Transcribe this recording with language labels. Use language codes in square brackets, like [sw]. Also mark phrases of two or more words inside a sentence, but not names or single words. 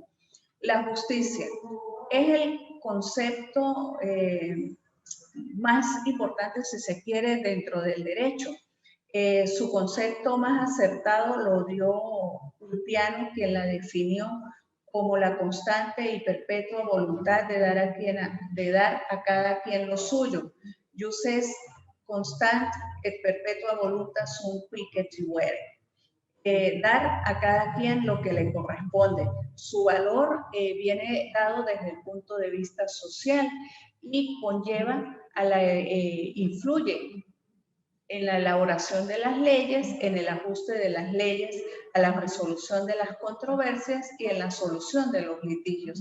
[es] La justicia es el concepto más importante, si se quiere, dentro del derecho. Su concepto más acertado lo dio Ulpiano, quien la definió como la constante y perpetua voluntad de dar a cada quien lo suyo. [la] Jus est constant et perpetua voluntas sunt qui retribuere. [es] Dar a cada quien lo que le corresponde. Su valor viene dado desde el punto de vista social y conlleva influye en la elaboración de las leyes, en el ajuste de las leyes, a la resolución de las controversias y en la solución de los litigios.